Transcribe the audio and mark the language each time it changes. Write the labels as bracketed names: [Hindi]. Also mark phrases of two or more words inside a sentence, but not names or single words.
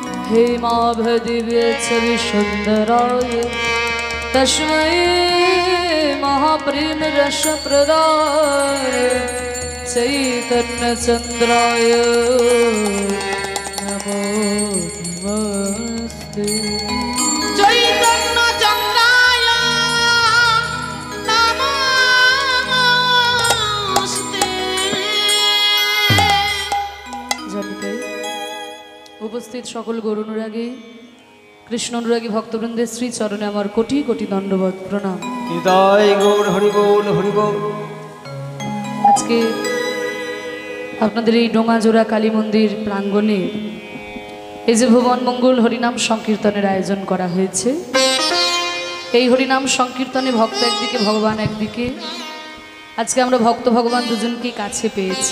[Sanskrit] हेमाभदिव्य छवि सुंदराय तस्मै महाप्रेम रस प्रदाय चैतन्य चंद्राय नमो नमस्ते। चैतन्य चंद्राय नमस्ते। [Bangla] জানিতে উপস্থিত সকল গৌরানুরাগী কৃষ্ণ অনুরাগী ভক্তবৃন্দের শ্রী চরণে আমার কোটি কোটি দণ্ডবত প্রণাম। হৃদয় গৌর হরিবোল হরিবোল। আজকে আপনাদের এই ডোঙাজোড়া কালী মন্দির প্রাঙ্গণে এই যে ভুবন মঙ্গল হরিনাম সংকীর্তনের আয়োজন করা হয়েছে, এই হরিনাম সংকীর্তনে ভক্ত একদিকে ভগবান একদিকে, আজকে আমরা ভক্ত ভগবান দুজনকে কাছে পেয়েছি।